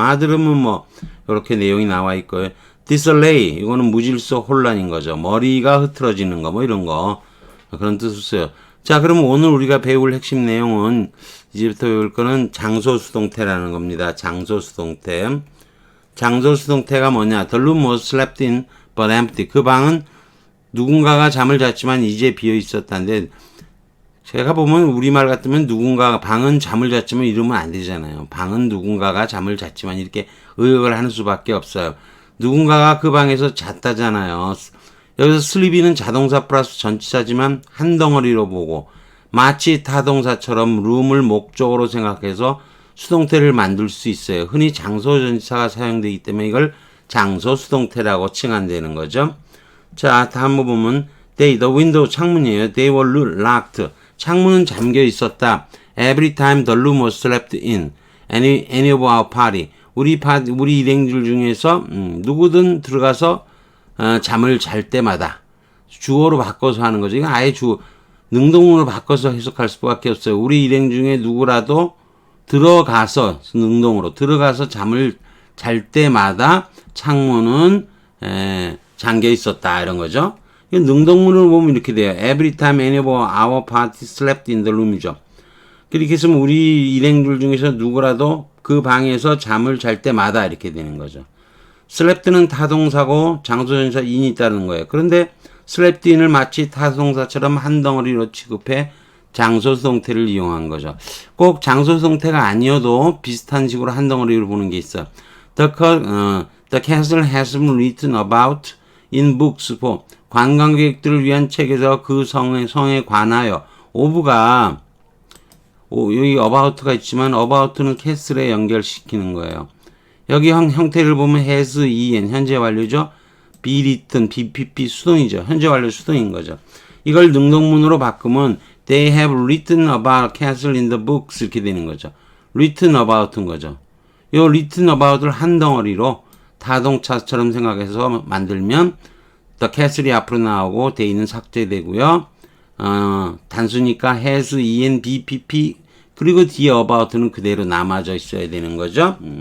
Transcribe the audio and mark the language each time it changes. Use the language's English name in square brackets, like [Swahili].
[Korean] 마드름은 뭐 이렇게 내용이 나와 있고요. disarray 이거는 무질서 혼란인 거죠. 머리가 흐트러지는 거 뭐 이런 거 그런 뜻을 써요. 자, 그러면 오늘 우리가 배울 핵심 내용은 이제부터 배울 거는 장소수동태라는 겁니다. 장소수동태. 장소수동태가 뭐냐? [English] The room was slept in but empty. [Korean] 그 방은 누군가가 잠을 잤지만 이제 비어 있었다는데 제가 보면 우리말 같으면 누군가가 방은 잠을 잤지만 이러면 안 되잖아요. 방은 누군가가 잠을 잤지만 이렇게 의역을 하는 수밖에 없어요. 누군가가 그 방에서 잤다잖아요. 여기서 sleep이는 자동사 플러스 전치사지만 한 덩어리로 보고 마치 타동사처럼 room을 목적으로 생각해서 수동태를 만들 수 있어요. 흔히 장소 전치사가 사용되기 때문에 이걸 장소 수동태라고 칭한다는 거죠. 자, 다음 거 보면 the window 창문이에요. [English] They were locked. [Korean] 창문은 잠겨 있었다. [English] Every time the room was slept in. Any of our party. [Korean] 우리 일행들 중에서 누구든 들어가서 잠을 잘 때마다 주어로 바꿔서 하는 거죠. 이건 아예 능동문으로 바꿔서 해석할 수밖에 없어요. 우리 일행 중에 누구라도 들어가서 능동으로 들어가서 잠을 잘 때마다 창문은 잠겨 있었다 이런 거죠. 능동문을 보면 이렇게 돼요. [English] Every time any of our party slept in the room이죠. [Korean] 그렇게 해서 우리 일행들 중에서 누구라도 그 방에서 잠을 잘 때마다 이렇게 되는 거죠. slept는 타동사고 장소전치사 in이 있다는 거예요. 그런데 slept in을 마치 타동사처럼 한 덩어리로 취급해 장소수동태를 이용한 거죠. 꼭 장소수동태가 아니어도 비슷한 식으로 한 덩어리로 보는 게 있어요. [English] The castle has been written about in books for [Korean] 관광객들을 위한 책에서 그 성에 관하여 of가 여기 about가 있지만 about는 castle에 연결시키는 거예요. 여기 형태를 보면 has, en 현재 완료죠. be written, BPP 수동이죠. 현재 완료 수동인 거죠. [English] 이걸 능동문으로 바꾸면 they have written about castle in the books [Korean] 이렇게 되는 거죠. written about인 거죠. 요 written about을 한 덩어리로 타동차처럼 생각해서 만들면 the castle이 앞으로 나오고 they는 삭제되고요. 단수니까 has, en, bpp 그리고 뒤에 about는 그대로 남아져 있어야 되는 거죠.